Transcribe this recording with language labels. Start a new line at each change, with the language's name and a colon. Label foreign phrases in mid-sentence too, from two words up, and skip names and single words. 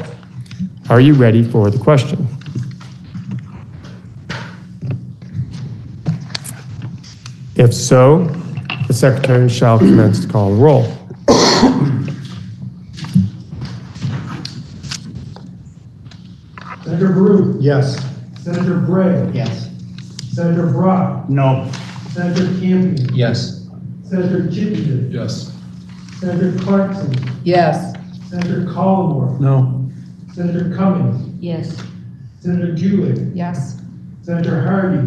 English: Are you ready for the question? If so, the Secretary shall commence to call the roll. Senator Baruch. Yes. Senator Bray. Yes. Senator Brock. No. Senator Campion. Yes. Senator Chittenden. Yes. Senator Clarkson, Yes. Senator Collmore, No. Senator Cummings, Yes. Senator Jewett, Yes. Senator Hardy,